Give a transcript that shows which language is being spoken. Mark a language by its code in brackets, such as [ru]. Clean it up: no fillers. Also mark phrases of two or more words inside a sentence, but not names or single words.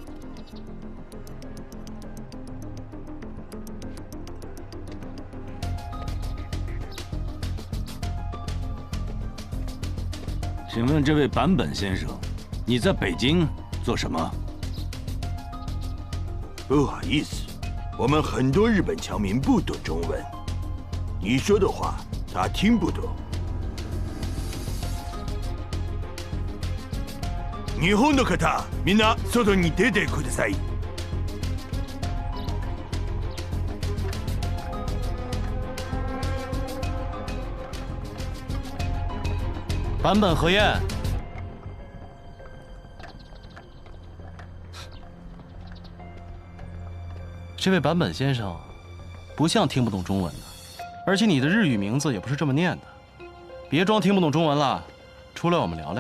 [zh] 请问这位坂本先生，你在北京做什么？不好意思，我们很多日本侨民不懂中文，你说的话他听不懂。 [ja] 日本の方、みんな外に出てください。 [zh] 坂本和彦，这位坂本先生不像听不懂中文的，而且你的日语名字也不是这么念的。别装听不懂中文了，出来我们聊聊。